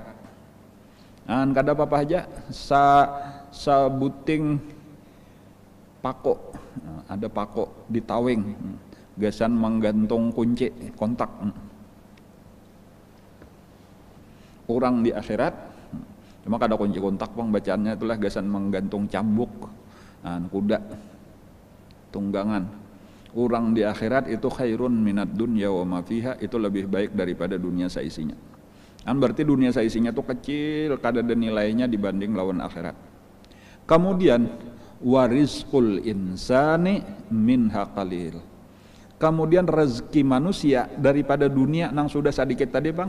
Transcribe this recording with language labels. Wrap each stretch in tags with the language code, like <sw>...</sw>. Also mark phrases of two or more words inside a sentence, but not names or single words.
<bjn>Kada apa-apa aja sabuting pako, ada pako di tawing, gasan menggantung kunci kontak. Orang di akhirat cuma kada kunci kontak bang, bacaannya itulah gasan menggantung cambuk, kuda tunggangan. Orang di akhirat itu</bjn> <ar>خير من الدنيا وما فيها,</ar> <id>itu lebih baik daripada dunia seisinya.</id> <bjn>Berarti dunia seisinya itu kecil, kada ada nilainya dibanding lawan akhirat.</bjn> <ar>Kemudian ورزق الإنسان منها قليل.</ar> <bjn>Kemudian rezeki manusia daripada dunia nang sudah sedikit tadi bang.</bjn>